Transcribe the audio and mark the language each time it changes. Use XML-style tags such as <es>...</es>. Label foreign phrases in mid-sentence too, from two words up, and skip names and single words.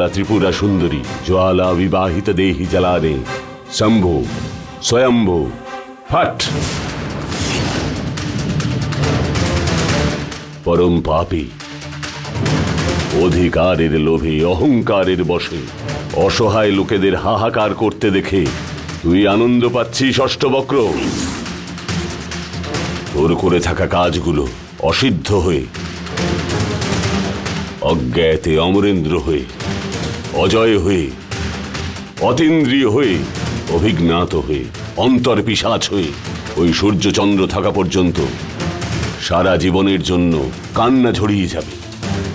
<sa>त्रिपुरा सुंदरी ज्वाला विवाहित देहि जलाने शंभु स्वयंभु फट।</sa> <bn>পরম পাপী অধিকারের লোভে অহংকারের বশে অসহায় লোকেদের হাহাকার করতে দেখে তুই আনন্দ পাচ্ছিস অষ্টবক্র। তোর করে থাকা কাজগুলো অসিদ্ধ হয়ে, অজ্ঞাতে অমরেন্দ্র হয়ে, অজয় হয়ে, অতীন্দ্রিয় হয়ে, অভিজ্ঞাত হয়ে, অন্তর পিশাচ হয়ে ওই সূর্যচন্দ্র থাকা পর্যন্ত সারা জীবনের জন্য কান্না ঝরিয়ে যাবে।</bn>